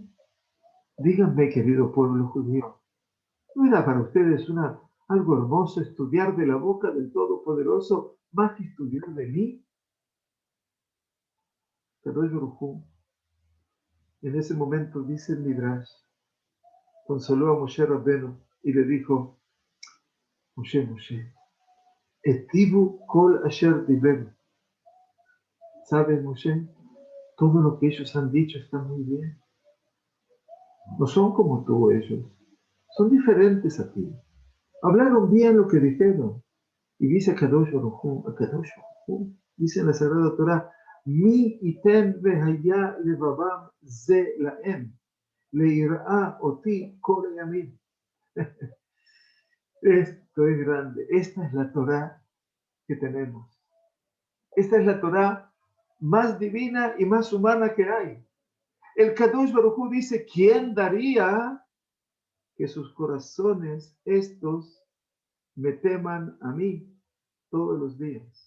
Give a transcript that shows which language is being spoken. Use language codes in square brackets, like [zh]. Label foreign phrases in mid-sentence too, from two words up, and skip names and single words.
[es] Díganme, querido pueblo judío, ¿no era para ustedes algo hermoso estudiar de la boca del Todopoderoso más que estudiar de mí? Kadosh Baruj Hu, en ese momento, dice el Midrash, consoló a Moshe Rabbeinu y le dijo, [he] Moshe, היטיבו כל אשר דבר. [es] ¿Sabes, Moshe? Todo lo que ellos han dicho está muy bien. No son como tú ellos. Son diferentes a ti. Hablaron bien lo que dijeron. Y dice Kadosh Baruj Hu, [he] dice en la Sagrada Torá, מי יתן והיה לבבם זה להם ליראה אתי כל ימים. [es] Esto es grande. Esta es la Torá que tenemos. Esta es la Torá más divina y más humana que hay. El Kadosh Baruj Hu dice, ¿quién daría que sus corazones estos me teman a mí todos los días?